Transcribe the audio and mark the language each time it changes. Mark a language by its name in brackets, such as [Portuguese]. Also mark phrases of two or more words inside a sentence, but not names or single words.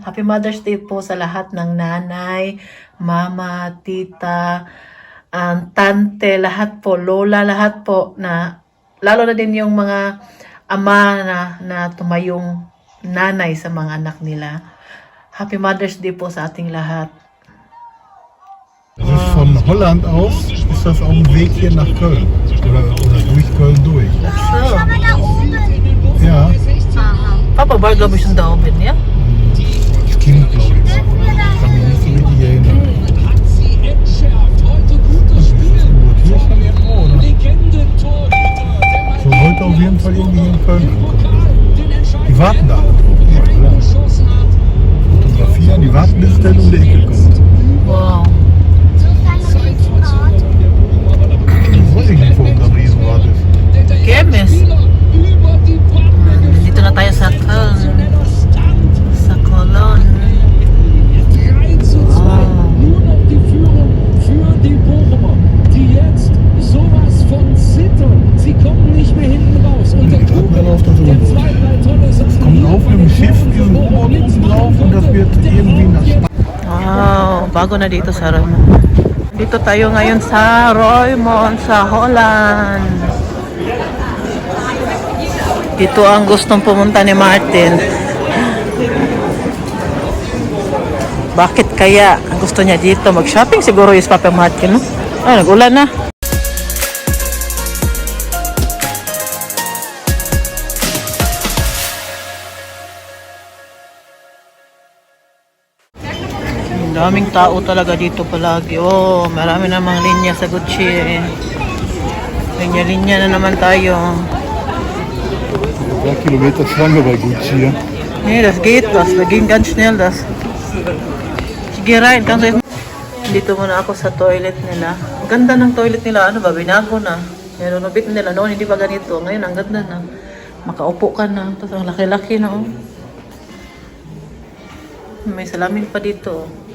[English] Happy Mother's Day [Filipino] po sa lahat ng nanay, mama, tita, tante, lahat po, lola, lahat po na, lalo na din yung mga ama na tumayong nanay sa mga anak nila. [English] Happy Mother's Day [Filipino] po sa ating lahat. [German] Also von Holland aus ist das auf dem Weg hier nach Köln. Oder durch Köln durch. So, Ja, [Filipino] Papa Barga mo siyang daobin niya? [German] als Kind glaube ich. Kann mich nicht so richtig erinnern. Hier schon irgendwo, oder? So heute auf jeden Fall irgendwie hier in Köln ankommen. Die warten da alle drauf. Ja, klar. Fotografieren, die warten, bis es dann um die Ecke kommt. Wow. Weiß ich nicht, warum da ein Riesenrad ist. [Filipino] Kemes. Dito na tayo sa Köln. Sa Cologne. [German] Nur noch die Führung für die Bochumer, die jetzt sowas von zittern. Sie kommen nicht mehr hinten raus. Und der Darauf, dass der 2-3 Tonnen es kommt auf einem Schiff diesen U-Boot oben drauf und das wird irgendwie nach Spanien. [Filipino] Wow, bago na dito sa Roymond. Dito tayo ngayon sa Roymond, sa Holland. Dito ang gustong pumunta ni Martin. Bakit kaya ang gusto niya dito? Mag-shopping siguro yung Papa Martin, no? Nag-ulan na. Ang daming tao talaga dito palagi. Oh, marami namang linya sa Gucci eh. Linya-linya na naman tayo. [German] Ein paar Kilometer Schlange bei Gucci. Ja? Nee, das geht das. Da ging ganz schnell das. [Filipino] Sige, Ryan. Dito muna ako sa toilet nila. Ang ganda ng toilet nila. Ano ba? Binago na. Nilunubit nila. Noon, hindi pa ganito. Ngayon, ang ganda na. Makaupo ka na. Tapos ang laki-laki na. Oh. May salamin pa dito.